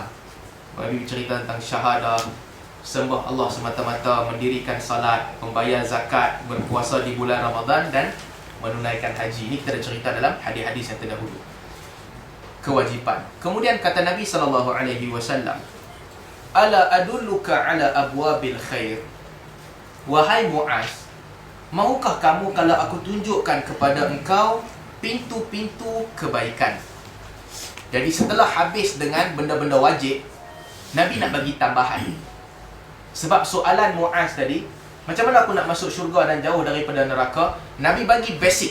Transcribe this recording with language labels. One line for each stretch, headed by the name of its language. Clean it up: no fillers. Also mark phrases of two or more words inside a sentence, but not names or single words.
Malay: Nabi bercerita tentang syahadah, sembah Allah semata-mata, mendirikan salat, membayar zakat, berpuasa di bulan Ramadan dan menunaikan haji. Ini kita dah cerita dalam hadis-hadis yang terdahulu. Kewajipan. Kemudian kata Nabi SAW,
Arabic: ألا أدلك على أبواب الخير.
Malay: Wahai Muaz, maukah kamu kalau aku tunjukkan kepada engkau pintu-pintu kebaikan? Jadi setelah habis dengan benda-benda wajib, Nabi nak bagi tambahan. Sebab soalan Muaz tadi, macam mana aku nak masuk syurga dan jauh daripada neraka, Nabi bagi basic.